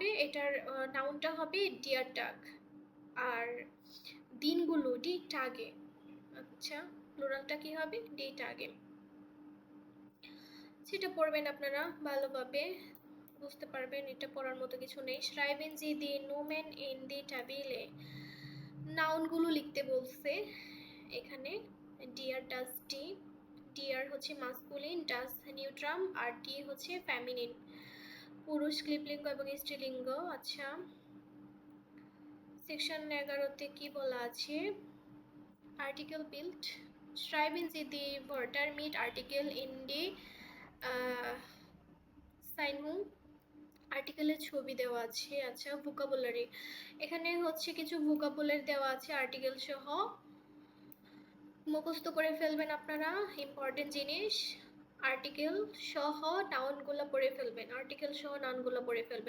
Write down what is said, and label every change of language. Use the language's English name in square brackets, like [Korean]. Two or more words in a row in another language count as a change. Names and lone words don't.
[Bangla] এটার নাউনটা হবে [German] der Tag, [Bangla] আর দিনগুলো [German] die Tage. [Bangla] আচ্ছা, প্লুরালটা কি হবে? [German] die Tage. [Bangla] সেটা পড়বেন আপনারা ভালোভাবে, বুঝতে পারবেন, এটা পড়ার মতো কিছু নেই। [German] schreiben Sie die Nomen in die Tabelle, [Bangla] নাউনগুলো লিখতে বলছে এখানে। [German] der, das die, [Bangla] ডিয়ার হচ্ছে মাস্কুলিন, ডাস নিউট্রাম, আর ডি হচ্ছে ফেমিনিন, পুরুষ ক্লিপলিঙ্গ এবং স্ত্রীলিঙ্গ। আচ্ছা, সেকশন 11তে কি বলা আছে? [German] Artikel Bild, schreiben Sie die Wörter mit Artikel in die সাইনহুম, [Bangla] আর্টিকেলের ছবি দেওয়া আছে। আচ্ছা, ভোকাবুলারি, এখানে হচ্ছে কিছু ভোকাবুলারি দেওয়া আছে আর্টিকেল সহ, মুখস্থ করে ফেলবেন আপনারা, ইম্পর্টেন্ট জিনিস। আর্টিকেল সহ নাউনগুলো পড়ে ফেলবেন, আর্টিকেল সহ নাউনগুলো পড়ে ফেলবেন।